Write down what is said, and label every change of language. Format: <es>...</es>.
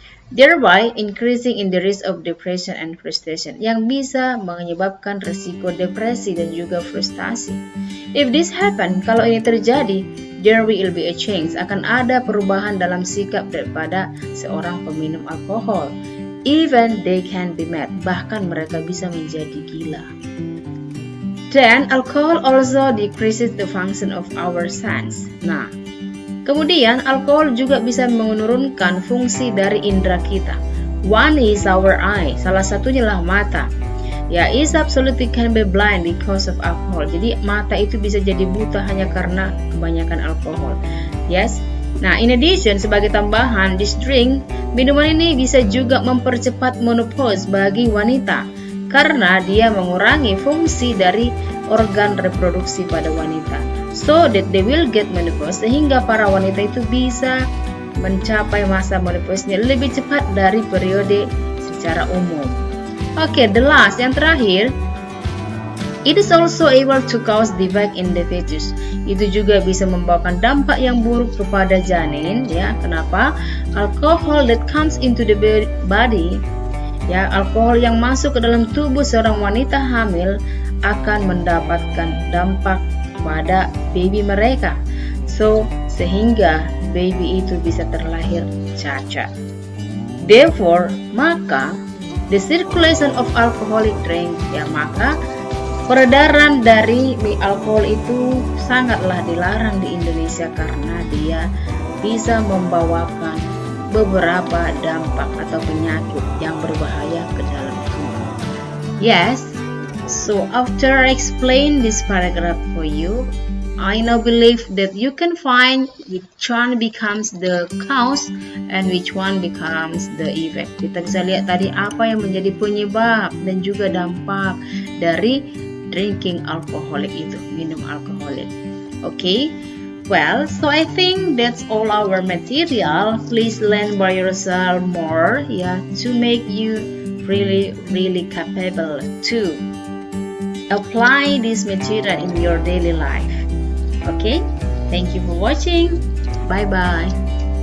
<en>Thereby increasing in the risk of depression and frustration,</en> <id>yang bisa menyebabkan risiko depresi dan juga frustasi.</id> <en>If this happen,</en> <id>kalau ini terjadi,</id> <en>there will be a change,</en> <id>akan ada perubahan dalam sikap daripada seorang peminum alkohol.</id> <en>Even they can be mad,</en> <id>bahkan mereka bisa menjadi gila.</id> <en>Then, alcohol also decreases the function of our sense.</en> <id>Nah, kemudian alkohol juga bisa menurunkan fungsi dari indera kita. One is our eye, salah satunya lah mata.</id> <en>Ya, is absolutely can be blind because of alcohol.</en> <id>Jadi mata itu bisa jadi buta hanya karena kebanyakan alkohol.</id> <en>Yes.</en> <id>Nah,</id> <en>in addition,</en> <id>sebagai tambahan,</id> <en>this drink,</en> <id>minuman ini bisa juga mempercepat menopause bagi wanita karena dia mengurangi fungsi dari organ reproduksi pada wanita.</id> <en>So that they will get menopause,</en> <id>sehingga para wanita itu bisa mencapai masa menopause-nya lebih cepat dari periode secara umum. Oke,</id> <en>the last,</en> <id>yang terakhir,</id> <en>It is also able to cause defect in the fetus.</en> <id>Itu juga bisa membawakan dampak yang buruk kepada janin, ya. Kenapa?</id> <en>Alcohol that comes into the body,</en> <id>ya, alkohol yang masuk ke dalam tubuh seorang wanita hamil akan mendapatkan dampak pada baby mereka. Sehingga baby itu bisa terlahir cacat.</id> <en>Therefore,</en> <id>maka</id> <en>the circulation of alcoholic drink,</en> <id>ya, maka peredaran dari alkohol itu sangatlah dilarang di Indonesia karena dia bisa membawakan beberapa dampak atau penyakit yang berbahaya ke dalam tubuh.</id> <en>Yes, so after I explain this paragraph for you, I now believe that you can find which one becomes the cause and which one becomes the effect.</en> <id>Kita bisa lihat tadi apa yang menjadi penyebab dan juga dampak dari</id> <en>drinking alcoholic</en> <id>itu, minum alkoholik.</id> <en>Okay, well, so I think that's all our material. Please learn by yourself more, yeah, to make you really capable to apply this material in your daily life. Okay, thank you for watching. Bye bye.</en>